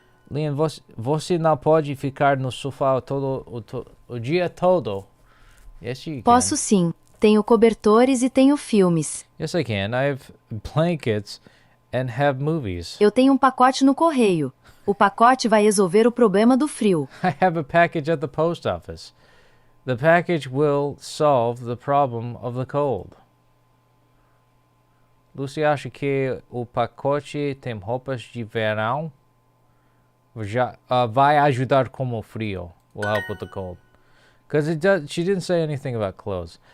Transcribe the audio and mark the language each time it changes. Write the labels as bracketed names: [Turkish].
[Portuguese] Liam, você não pode ficar no sofá o dia todo. [English] Yes, you can. [Portuguese] Posso sim. Tenho cobertores e tenho filmes. [English] Yes, I can. I have blankets and have movies. [Portuguese] Eu tenho um pacote no correio. O pacote vai resolver o problema do frio. [English] I have a package at the post office. The package will solve the problem of the cold. [Portuguese] Lucy acha que o pacote tem roupas de verão? Vai ajudar com o frio. [English] Will help with the cold. Because she didn't say anything about clothes.